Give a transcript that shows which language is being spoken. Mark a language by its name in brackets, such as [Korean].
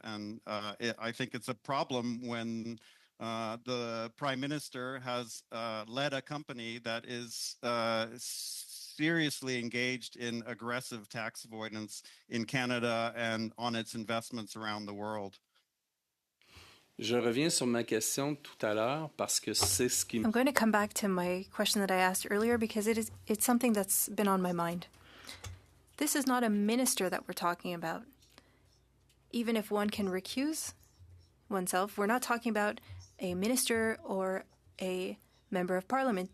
[English] And I think it's a problem when the Prime Minister has led a company that is seriously engaged in aggressive tax avoidance in Canada and on its investments around the world. [French] Je reviens sur ma question tout à l'heure parce que c'est ce qui [English] I'm going to come back to my question that I asked earlier because it's something that's been on my mind. This is not a minister that we're talking about. Even if one can recuse oneself, we're not talking about a minister or a member of parliament.